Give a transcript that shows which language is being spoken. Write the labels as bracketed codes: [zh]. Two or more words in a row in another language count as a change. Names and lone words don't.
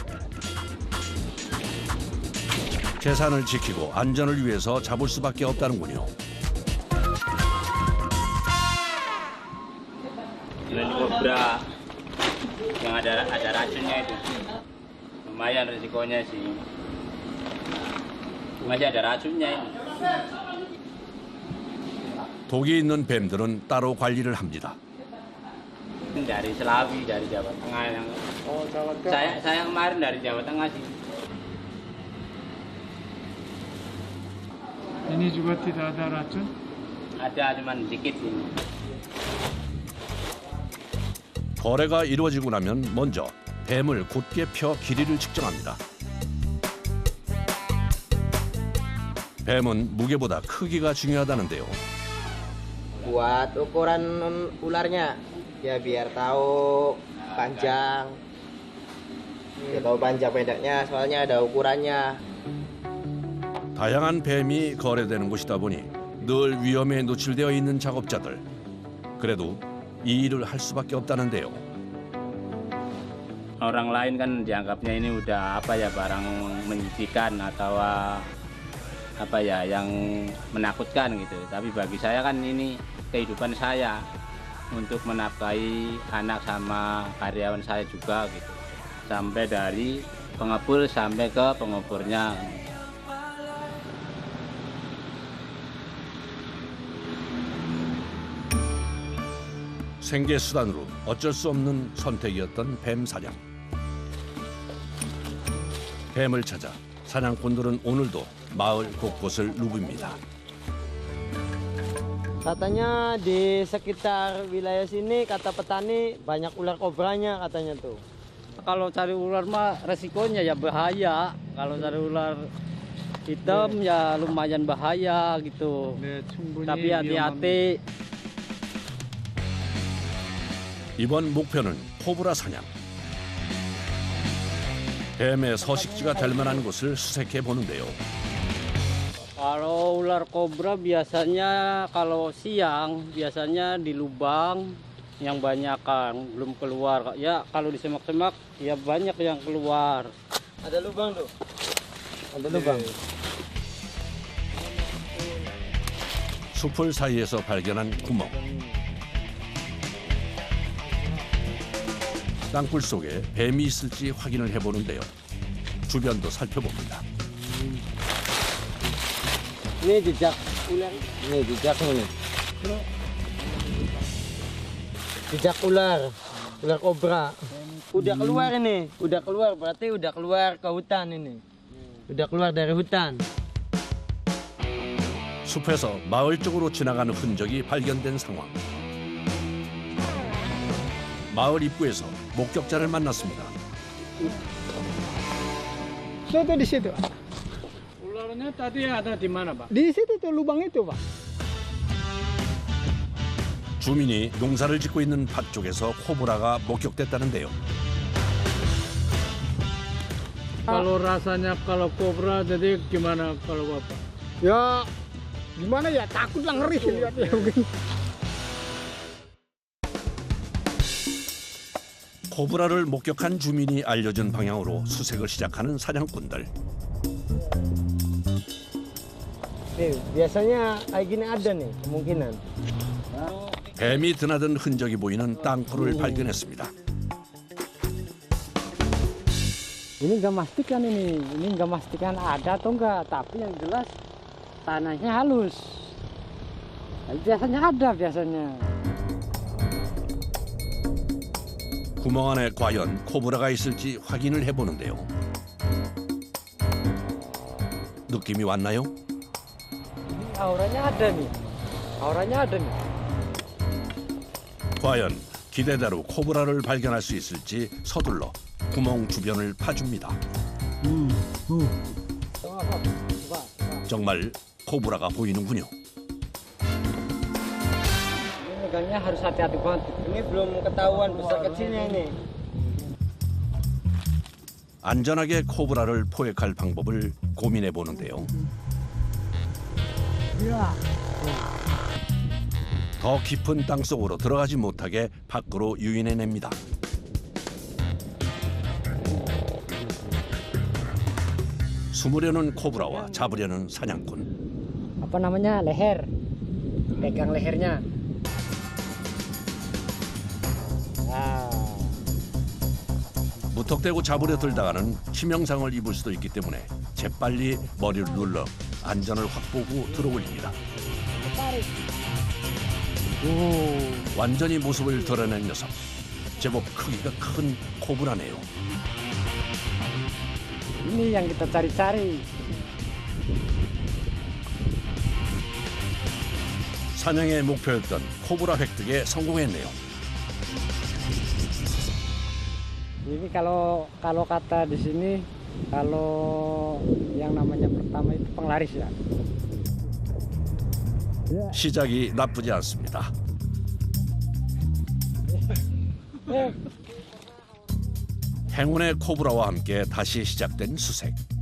[ko] 재산을 지키고 안전을 위해서 잡을 수밖에 없다는군요. [id] Ini kobra yang ada racunnya itu. Lumayan resikonya sih. Masih ada racunnya ini. [ko] 독이 있는 뱀들은 따로 관리를 합니다. [id] Dari Selawi, dari Jawa Tengah yang saya kemarin dari Jawa Tengah sih. Ini juga tidak ada racun? Ada cuman dikit ini. [ko] 거래가 이루어지고 나면 먼저 뱀을 곧게 펴 길이를 측정합니다. 뱀은 무게보다 크기가 중요하다는데요. [id] Buat ukuran ularnya, ya biar tahu panjang. Ya tahu panjang pendeknya, soalnya ada ukurannya. [ko] 다양한 뱀이 거래되는 곳이다 보니 늘 위험에 노출되어 있는 작업자들. 그래도 이 일을 할 수밖에 없다는데요. [id] Orang lain kan dianggapnya ini udah barang menjijikan atau yang menakutkan gitu. Tapi bagi saya kan ini kehidupan saya untuk menafkahi anak sama karyawan saya juga gitu. Sampai dari pengepul sampai ke penguburnya. [ko] 생계 수단으로 어쩔 수 없는 선택이었던 뱀 사냥. 뱀을 찾아 사냥꾼들은 오늘도 마을 곳곳을 누빕니다. [id] Katanya di sekitar wilayah sini kata petani banyak ular kobranya katanya tuh. Kalau cari ular mah resikonya ya bahaya. Kalau cari ular hitam ya lumayan bahaya gitu. [ko] 네, 충분히 [id] Tapi hati-hati. [ko] 이번 목표는 코브라 사냥. 뱀의 서식지가 될 만한 곳을 수색해 보는데요. [id] Kalau ular kobra biasanya kalau siang biasanya di lubang yang banyakan belum keluar. Ya kalau di semak-semak ya banyak yang keluar. Ada lubang tuh. Ada lubang. [ko] 숲을 사이에서 발견한 구멍. 땅굴 속에 뱀이 있을지 확인을 해보는데요. 주변도 살펴봅니다. [id] Ini jejak ular. Ini jejaknya nih. Jejak ular. Ular kobra. Udah keluar ini. Udah keluar berarti udah keluar ke hutan ini. Udah keluar dari hutan. [ko] 숲에서 마을 쪽으로 지나가는 흔적이 발견된 상황. 마을 입구에서 목격자를 만났습니다. [id] Soto di situ. Ularnya tadi ada di mana, Pak? Di situ tuh lubang itu, Pak. [ko] 주민이 농사를 짓고 있는 밭 쪽에서 코브라가 목격됐다는데요. [id] Kalau rasanya kalau kobra jadi gimana kalau Bapak? Ya gimana ya, takut lah, ngeri lihatnya mungkin. [ko] 코브라를 목격한 주민이 알려준 방향으로 수색을 시작하는 사냥꾼들. [id] Nih, biasanya kayak gini ada nih kemungkinan. [ko] 뱀이 드나든 흔적이 보이는 땅굴을 발견했습니다. [id] Ini nggak memastikan ini nggak memastikan ada atau enggak, tapi yang jelas tanahnya halus. Biasanya ada biasanya. [ko] 구멍 안에 과연 코브라가 있을지 확인을 해보는데요. 느낌이 왔나요? [id] Auranya ada nih. Auranya ada nih. [ko] 과연 기대대로 코브라를 발견할 수 있을지 서둘러 구멍 주변을 파줍니다. 정말 코브라가 보이는군요. [id] Megangnya harus hati-hati banget. Ini belum ketahuan besar kecilnya ini. [ko] 안전하게 코브라를 포획할 방법을 고민해 보는데요. 더 깊은 땅 속으로 들어가지 못하게 밖으로 유인해냅니다. 숨으려는 코브라와 잡으려는 사냥꾼. [id] Apa namanya? Leher. Pegang lehernya. [ko] 무턱대고 잡으려 들다가는 치명상을 입을 수도 있기 때문에 재빨리 머리를 눌러 안전을 확보하고 들어올립니다. 완전히 모습을 드러낸 녀석. 제법 크기가 큰 코브라네요. [id] Ini yang kita cari-cari. [ko] 사냥의 목표였던 코브라 획득에 성공했네요. [id] Ini kalau kata di sini, kalau yang namanya pertama itu penglaris ya. [ko] 시작이 나쁘지 않습니다. 행운의 코브라와 함께 다시 시작된 수색.